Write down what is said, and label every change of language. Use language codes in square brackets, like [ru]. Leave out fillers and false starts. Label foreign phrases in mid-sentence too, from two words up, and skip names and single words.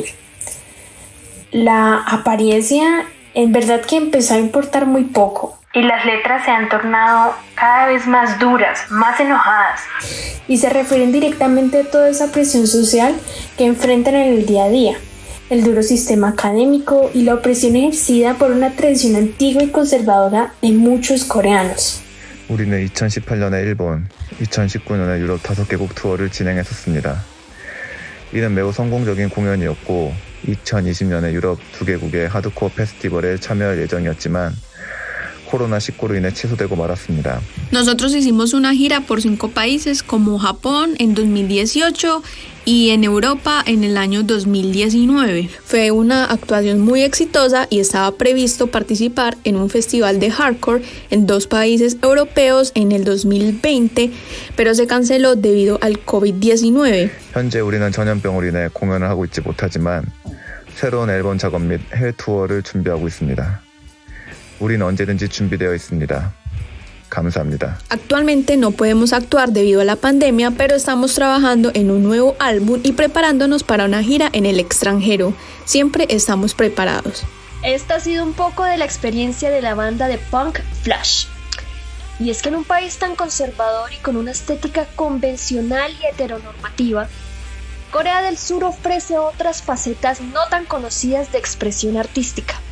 [es] La apariencia en verdad que empezó a importar muy poco, y las letras se han tornado cada vez más duras, más enojadas, y se refieren directamente a toda esa presión social que enfrentan en el día a día. El duro sistema académico y la opresión ejercida por una tradición antigua y conservadora de muchos coreanos. [ko] 우리는 2018년에 일본, 2019년에 유럽 5개국 투어를 진행했었습니다. 이는 매우 성공적인 공연이었고 2020년에 유럽 2개국의 하드코어 페스티벌에 참여할 예정이었지만 코로나19로 인해 취소되고 말았습니다. [es] Nosotros hicimos una gira por 5 países como Japón en 2018 y en Europa en el año 2019. Fue una actuación muy exitosa y estaba previsto participar en un festival de hardcore en 2 países europeos en el 2020, pero se canceló debido al COVID-19. [ko] 현재 우리는 전염병으로 인해 공연을 하고 있지 못하지만 새로운 앨범 작업 및 해외 투어를 준비하고 있습니다. 우리는 언제든지 준비되어 있습니다. 감사합니다. [es] Actualmente no podemos actuar debido a la pandemia, pero estamos trabajando en un nuevo álbum y preparándonos para una gira en el extranjero. Siempre estamos preparados. Esta ha sido un poco de la experiencia de la banda de punk Flash. Y es que en un país tan conservador y con una estética convencional y heteronormativa, Corea del Sur ofrece otras facetas no tan conocidas de expresión artística.